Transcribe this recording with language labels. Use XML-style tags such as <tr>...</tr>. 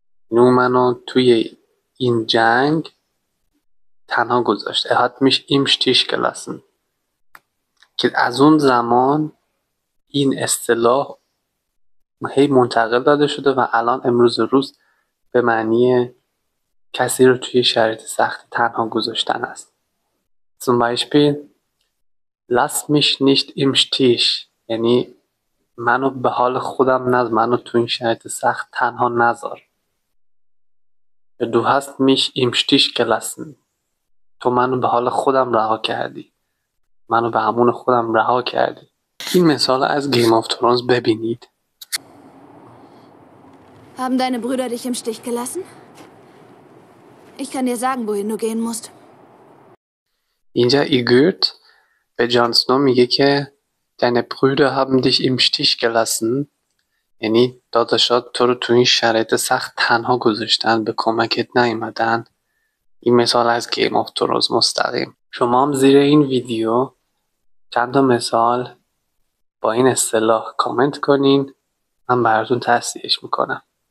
<fa>اینو منو توی این جنگ تنها گذاشت.</fa> <de>hat mich im Stich gelassen.</de> <fa>که از اون زمان این اصطلاح هی منتقل داده شده و الان امروز روز به معنی کسی رو توی شرایط سختی تنها گذاشتن است.</fa> <de>Zum Beispiel lass mich nicht im Stich</de> <fa>یعنی منو به حال خودم نذار، منو تو این شرایط سخت تنها نذار.</fa> <de>Du hast mich im Stich gelassen.</de> <fa>تو منو به حال خودم رها کردی، منو به امان خودم رها کردی. این مثال از گیم آف ترونز ببینید.</fa> <de>Haben deine Brüder dich im Stich gelassen? Ich kann dir sagen, wohin du gehen musst.</de> <fa>اینجا ایگورت به جان اسنو میگه که</fa> <de>deine Brüder haben dich im Stich gelassen</de> <fa>یعنی داداشات تو رو تو این شرایط سخت تنها گذاشتن، به کمکت نیومدن. این مثال از گیم آف ترونز مستقیم. شما هم زیر این ویدیو چند تا مثال با این اصطلاح کامنت کنین، من براتون تصحیحش میکنم.</fa>